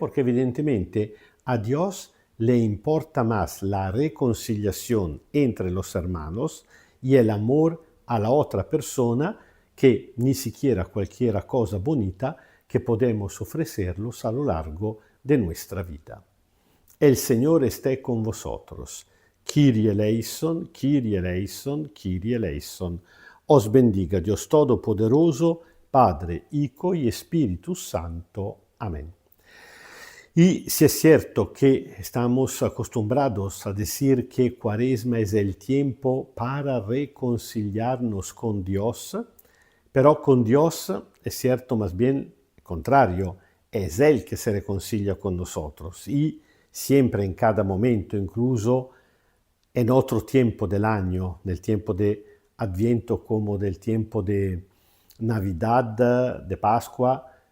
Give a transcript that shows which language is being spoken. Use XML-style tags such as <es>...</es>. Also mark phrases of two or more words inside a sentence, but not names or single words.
<es>Porque evidentemente a Dios le importa más la reconciliación entre los hermanos y el amor a la otra persona que ni siquiera cualquier cosa bonita que podemos ofrecerlos a lo largo de nuestra vida. El Señor esté con vosotros.</es> <el>Kyrie eleison, Kyrie eleison, Kyrie eleison.</el> <es>Os bendiga Dios Todopoderoso, Padre, Hijo y Espíritu Santo. Amén. Y si es cierto que estamos acostumbrados a decir que Cuaresma es el tiempo para reconciliarnos con Dios, pero con Dios es cierto más bien el contrario, es Él que se reconcilia con nosotros y siempre en cada momento, incluso en otro tiempo del año, del tiempo de Adviento como del tiempo de Navidad, de Pascua,</es>